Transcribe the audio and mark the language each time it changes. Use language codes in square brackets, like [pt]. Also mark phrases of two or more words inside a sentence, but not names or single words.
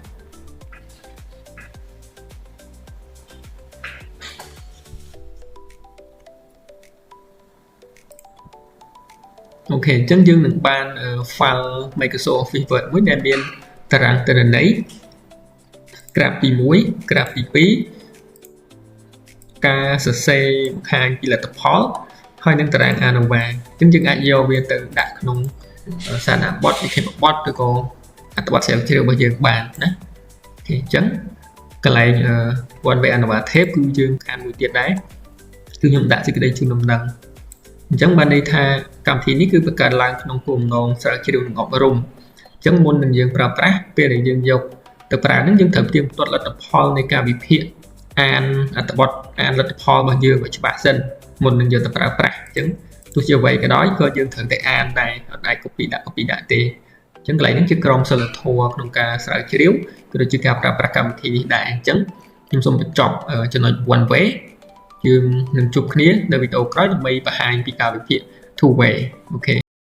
[km] អូខេអញ្ចឹងយើងនឹងបាន file Microsoft Office Word មួយដែលមានតារាងទិន្នន័យក្រាបទី1ក្រាបទី2ការសរសេរបង្ហាញពីលទ្ធផលហើយនឹងតារាង ANOVA អញ្ចឹងយើងអាចយកវាទៅដាក់ក្នុងសារណាបទវិខេបប ទឬក៏អត្ថបទស្រាវជ្រាវរបស់យើងបានណាអូខេអញ្ចឹងកន្លែង [en] one way ANOVA tab [km] គឺយើងខានមួយទៀតដែរគឺខ្ញុំដាក់សេចក្តីជូនដំណឹងអញ្ចឹងបានន័យ ថាកម្មវិធីនេះគឺបង្កើតឡើងក្នុងគោលបំណងស្រាវជ្រាវនិងអប់រំអញ្ចឹងមុននឹងយើងប្រើប្រាស់ពេលដែលយើងយកទៅ ប្រើហ្នឹងយើងត្រូវផ្ទៀងផ្ទាត់លទ្ធផលនៃការវិភាគអានអត្ថបទអានលទ្ធផលរបស់យើងឲ្យច្បាស់សិនមុននឹងយកទៅប្រើប្រាស់អញ្ចឹងទោះជាអ្វីក៏ដោយក៏យើងត្រូវតែអានដែរអត់អាច copy ដាក់ទេអញ្ចឹងកន្លែងនេះជាក្រមសីលធម៌ក្នុងការស្រាវជ្រាវក៏ដូចជាការប្រើប្រាស់កម្មវិធីនេះដែរអញ្ចឹងខ្ញុំសូមបញ្ចប់ចំណុច [en] one way [km] យើងនឹងជួបគ្នានៅវីដេអូក្រោយដើម្បីបង្ហាញពីការវិភាគ [en] two way [km] អូខេ